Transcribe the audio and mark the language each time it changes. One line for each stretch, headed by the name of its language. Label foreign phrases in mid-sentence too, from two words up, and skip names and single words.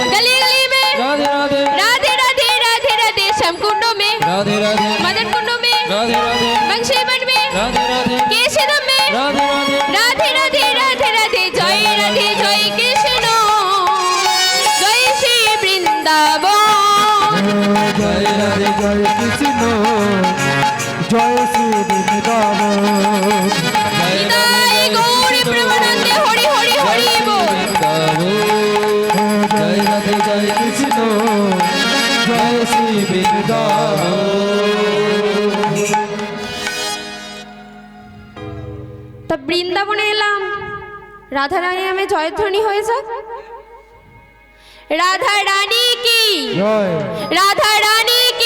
Hindi: गली गली में, राधे राधे राधे राधे राधे राधे श्याम कुंडों में, राधे राधे मदन कुंडों में, राधे राधे बंशीवन में, राधे राधे केशरम में, राधे राधे राधे राधे राधे राधे जय राधे जय कृष्ण, जय श्री वृंदावन।
Bangla: জয় রাধে জয় কৃষ্ণ, জয় শ্রী বৃন্দাবন। নিতাই গৌর প্রেমানন্দে হরি হরি হরি বল।
Hindi: जय राधे जय कृष्ण, जय श्री वृंदावन।
Bangla: তা বৃন্দাবনে এলাম, রাধা রানী নামে জয়ধ্বনি হয়ে যাক। রাধা রানী কি, জয় রাধা রানী কি,